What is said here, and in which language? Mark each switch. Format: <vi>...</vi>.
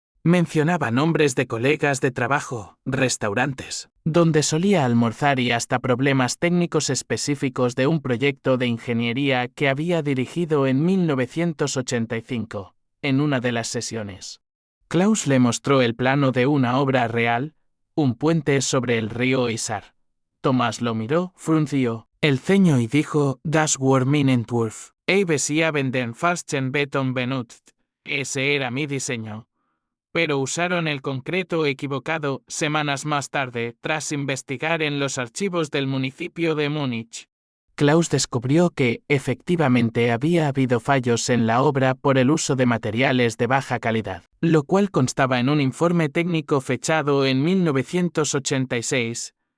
<es>Mencionaba nombres de colegas de trabajo, restaurantes, donde solía almorzar y hasta problemas técnicos específicos de un proyecto de ingeniería que había dirigido en 1985, en una de las sesiones. Klaus le mostró el plano de una obra real, un puente sobre el río Isar. Tomás lo miró, frunció el ceño y dijo:</es> <de>Das war mein Entwurf. Ich habe den falschen Beton benutzt.</de> <es>Ese era mi diseño. pero usaron el concreto equivocado semanas más tarde tras investigar en los archivos del municipio de Múnich. Klaus descubrió que, efectivamente, había habido fallos en la obra por el uso de materiales de baja calidad, lo cual constaba en un informe técnico fechado en 1986.</es>